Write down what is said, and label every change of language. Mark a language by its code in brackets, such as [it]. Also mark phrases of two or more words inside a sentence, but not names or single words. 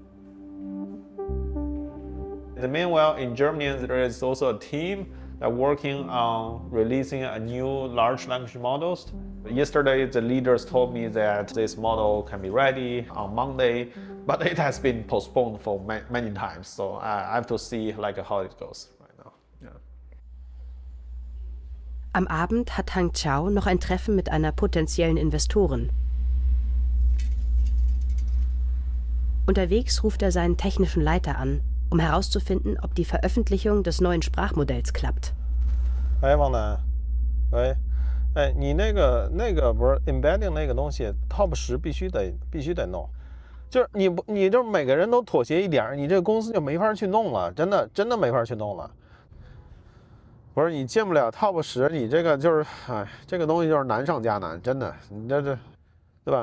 [en] Meanwhile, in Germany, there is also a team that working on releasing a new large language models. Yesterday, the leaders told me that this model can be ready on Monday, but it has been postponed for many times. So I have to see how it goes right now. Yeah. [de] Am Abend hat Han Xiao noch ein Treffen mit einer potenziellen Investorin. Unterwegs ruft er seinen technischen Leiter an, um herauszufinden, ob die Veröffentlichung des neuen Sprachmodells klappt. [zh] Hey, 王楠，喂，你那个不是 embedding 那个东西 ，top 10必须得弄，就是你就每个人都妥协一点，你这个公司就没法去弄了，真的没法去弄了。不是你进不了 top 10，你这个就是，这个东西就是难上加难，真的，你这，对吧？